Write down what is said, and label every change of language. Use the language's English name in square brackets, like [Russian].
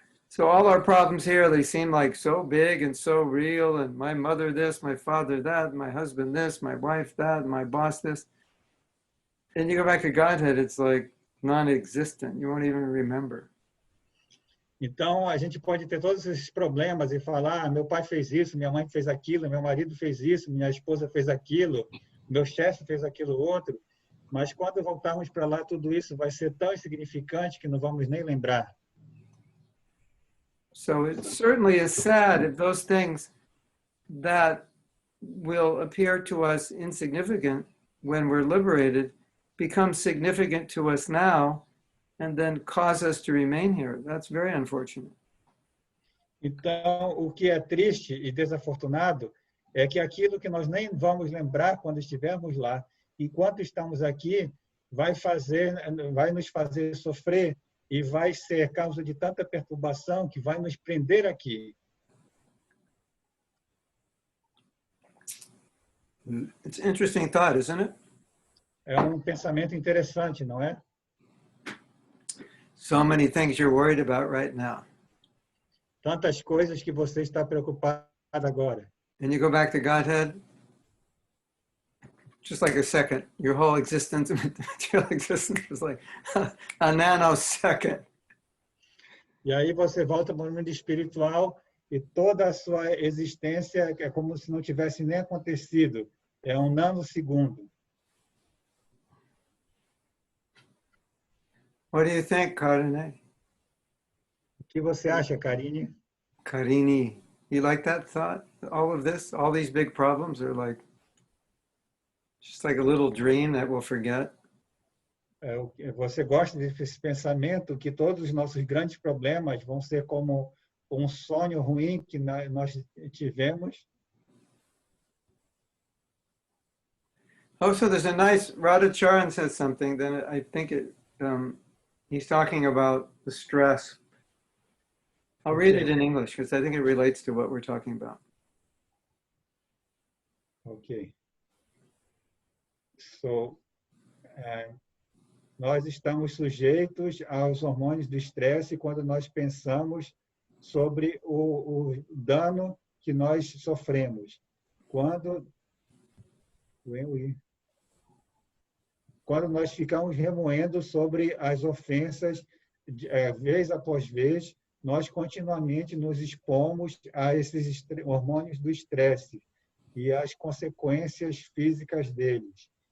[English] So all our problems here, they seem like so big and so real, and my mother this, my father that, my husband this, my wife that, my boss this. And you go back to Godhead, it's like non-existent. You won't even remember. [Portuguese] Então, a gente pode ter todos esses problemas e falar, meu pai fez isso, minha mãe fez aquilo, meu marido fez isso, minha esposa fez aquilo, meu chefe fez aquilo outro, mas quando voltarmos para lá, tudo isso vai ser tão insignificante que não vamos nem lembrar. [English] So it certainly is sad if those things that will appear to us insignificant when we're liberated become significant to us now and then cause us to remain here. That's very unfortunate. [Portuguese] Então, o que é triste e desafortunado é que aquilo que nós nem vamos lembrar quando estivermos lá, enquanto estamos aqui, vai nos fazer sofrer e vai ser causa de tanta perturbação que vai nos prender aqui. [English] It's an interesting thought, isn't it? [Portuguese] É pensamento interessante, não é? [English] So many things you're worried about right now. [Portuguese] Tantas coisas que você está preocupado agora. [English] And you go back to Godhead, just like a second. Your whole existence, material existence is like a nanosecond. [Portuguese] E aí você volta para o mundo espiritual e toda a sua existência é como se não tivesse nem acontecido. É nanosegundo. [English] What do you think, Karine? [Portuguese] O que você acha, Karine? [English] Karini, you like that thought? All of this, all these big problems are like, just like a little dream that we'll forget. [Portuguese] Você gosta desse pensamento que todos os nossos grandes problemas vão ser como um sonho ruim que nós tivemos? [English] Oh, so there's a nice, Radhacharan says something, then I think he's talking about the stress. I'll read it in English because I think it relates to what we're talking about. Ok. [Portuguese] So, nós estamos sujeitos aos hormônios do estresse quando nós pensamos sobre o dano que nós sofremos. Quando nós ficamos remoendo sobre as ofensas, vez após vez, nós continuamente nos expomos a esses hormônios do estresse e as consequências físicas deles.